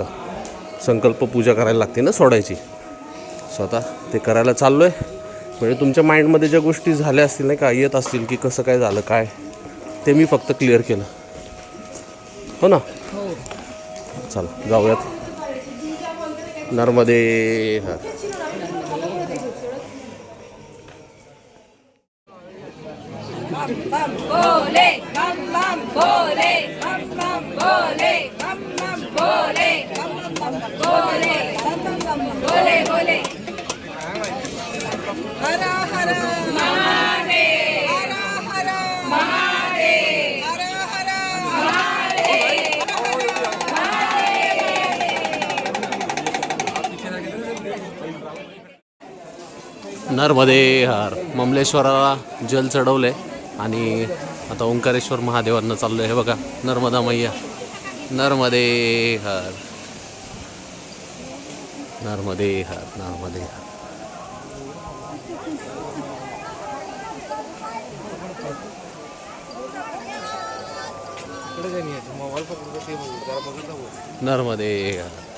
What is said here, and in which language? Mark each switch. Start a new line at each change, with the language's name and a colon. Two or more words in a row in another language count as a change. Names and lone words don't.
Marathi: संकल्प पूजा करायला लागते ना सोडायची. स्वतः ते करायला चाललो आहे. म्हणजे तुमच्या माइंडमध्ये ज्या गोष्टी झाल्या असतील नाही का, येत असतील की कसं काय झालं काय, ते मी फक्त क्लिअर केलं. हो ना. चला जाऊयात नर्मदे.
Hindi: बोले बम बम बोले बम बम बोले बम बम बोले बम बम बोले बम बम बोले बोले हर हर महादेव हर हर महादेव हर हर
Marathi: नर्मदे हर. ममलेश्वराला जल चढवले आणि आता ओंकारेश्वर महादेवांना चाललो आहे. हे बघा नर्मदा मैया. नर्मदे हर नर्मदे हर नर्मदे हर. नर्मदे हर.